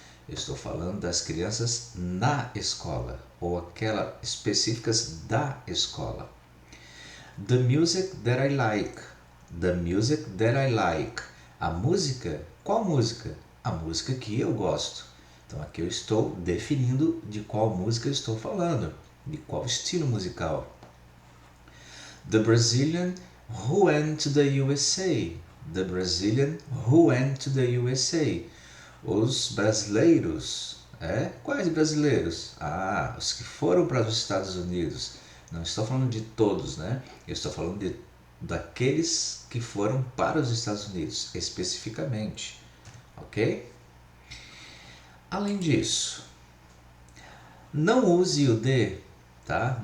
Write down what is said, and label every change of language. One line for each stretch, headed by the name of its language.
Portuguese: Eu estou falando das crianças na escola ou aquelas específicas da escola.
English: The music that I like. The music that I like.
Portuguese: A música, qual música? A música que eu gosto. Então aqui eu estou definindo de qual música eu estou falando, de qual estilo musical.
English: The Brazilian who went to the USA. The Brazilian who went to the USA.
Portuguese: os brasileiros. Quais brasileiros? Os que foram para os Estados Unidos. Não estou falando de todos, né? Eu estou falando daqueles que foram para os Estados Unidos, especificamente. Ok? Além disso, não use o de, tá?